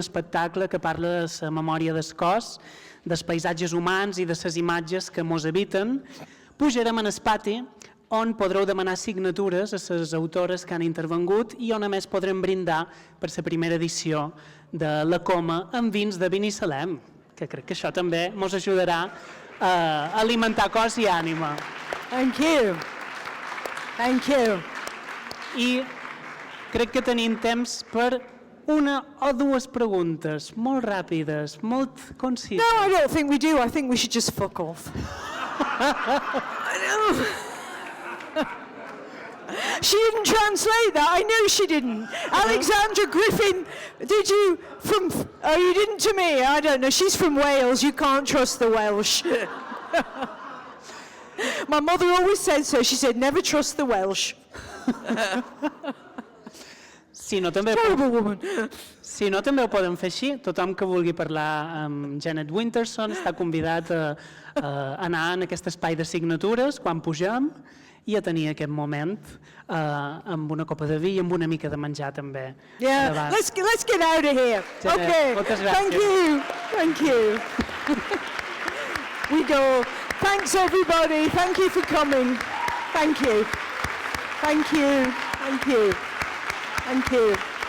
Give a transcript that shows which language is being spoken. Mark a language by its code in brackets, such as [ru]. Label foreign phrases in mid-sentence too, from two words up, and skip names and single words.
[ca] espectacle que parla de la memòria del cos, dels paisatges humans i de les imatges que mos habiten, pujarem en el pati on podreu demanar signatures a les autores que han intervengut i on a més podrem brindar per la primera edició de la Coma amb vins de Binissalem, que crec que això també mos ajudarà a alimentar cos i ànima. [en] Thank you. Thank you. [ca] I crec que tenim temps per una o dues preguntes molt ràpides, molt concises. [en] No, I don't think we do. I think we should just fuck off. She didn't translate that. I know she didn't. Alexandra Griffin, did you from... Oh, you didn't to me. I don't know. She's from Wales. You can't trust the Welsh. My mother always said so. She said, never trust the Welsh. [ca] Si no, també ho podem fer així. Tothom que vulgui parlar amb Jeanette Winterson està convidat a anar en aquest espai de signatures quan pugem i a tenir aquest moment amb una copa de vi i amb una mica de menjar també. [en] Yeah, let's get out of here. Jeanette, okay, [ca] moltes gràcies. [en] Thank you. We go. Thanks everybody. Thank you for coming. Thank you. Thank you. Thank you. Thank you.